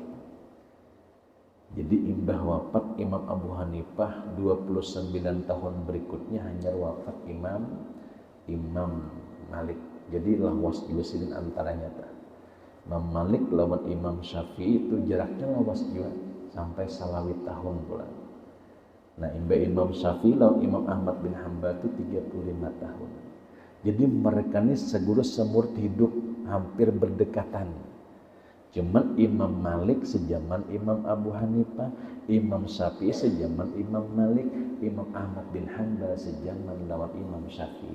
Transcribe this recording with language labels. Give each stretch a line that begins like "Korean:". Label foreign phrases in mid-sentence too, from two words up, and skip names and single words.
Banjar: Jadi imbah wafat Imam Abu Hanifah 29 tahun berikutnya hanya wafat Imam Malik. Jadi lawas juga sidin antaranya. Imam Malik lawan Imam Syafi'i itu jaraknya lawas juga sampai salawi tahun pula. Nah imbah Imam Syafi'i lawan Imam Ahmad bin Hanbal itu 35 tahun.
Indonesian: Jadi mereka ini segera semur hidup hampir berdekatan. Cuman Imam Malik sejaman Imam Abu Hanifah, Imam Syafi'i sejaman Imam Malik, Imam Ahmad bin Hanbal sejaman lawan Imam Syafi'i.